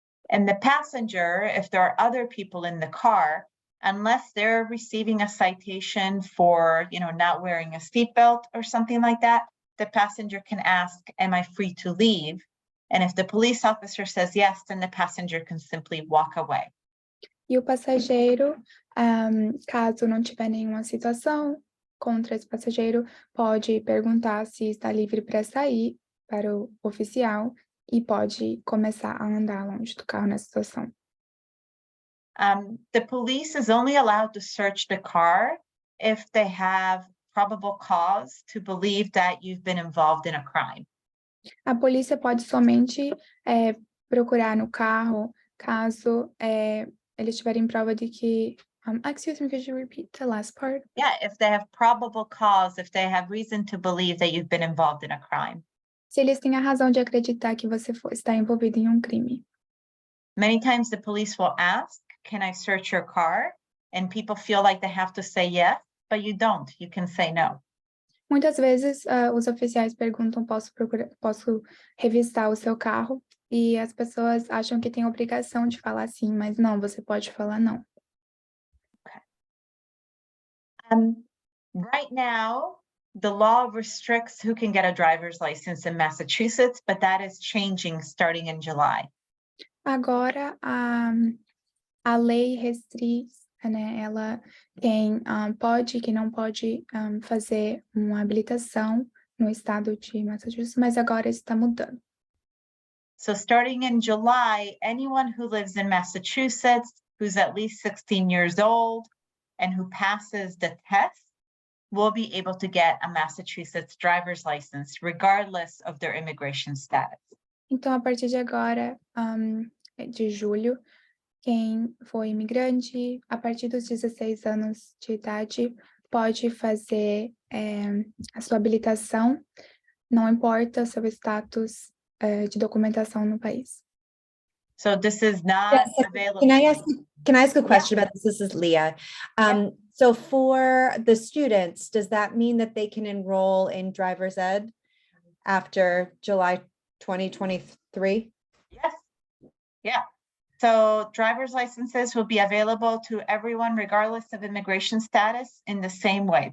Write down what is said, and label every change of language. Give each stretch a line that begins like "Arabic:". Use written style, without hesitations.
English: And the passenger, if there are other people in the car, unless they're receiving a citation for, not wearing a seatbelt or something like that, the passenger can ask, am I free to leave? And if the police officer says yes, then the passenger can simply walk away.
Portuguese: E o passageiro, caso não tiver nenhuma situação contra esse passageiro, pode perguntar se está livre para sair para o oficial e pode começar a andar longe do carro nessa situação.
English: The police is only allowed to search the car if they have probable cause to believe that you've been involved in a crime.
Portuguese: A polícia pode somente procurar no carro caso eles tiverem prova de que...
English: excuse me, could you repeat the last part? Yeah, if they have probable cause, if they have reason to believe that you've been involved in a crime.
Portuguese: Se eles têm a razão de acreditar que você está envolvido em crime.
English: Many times the police will ask, can I search your car? And people feel like they have to say yes, but you don't. You can say no.
Portuguese: Muitas vezes os oficiais perguntam, posso revistar o seu carro? E as pessoas acham que tem obrigação de falar sim, mas não, você pode falar não.
English: Right now, the law restricts who can get a driver's license in Massachusetts, but that is changing starting in July.
Portuguese: Agora, a lei restringe, né? Ela quem pode e quem não pode fazer uma habilitação no estado de Massachusetts, mas agora está mudando.
English: So starting in July, anyone who lives in Massachusetts, who's at least 16 years old, and who passes the test, will be able to get a Massachusetts driver's license, regardless of their immigration status.
Portuguese: Então, a partir de agora, de julho, quem for imigrante, a partir dos 16 anos de idade, pode fazer a sua habilitação, não importa o seu status de documentação no país.
English: So this is not Yes, available. Can I ask a question about this? This is Leah. So for the students, does that mean that they can enroll in driver's ed after July 2023? Yes. Yeah. So driver's licenses will be available to everyone, regardless of immigration status, in the same way.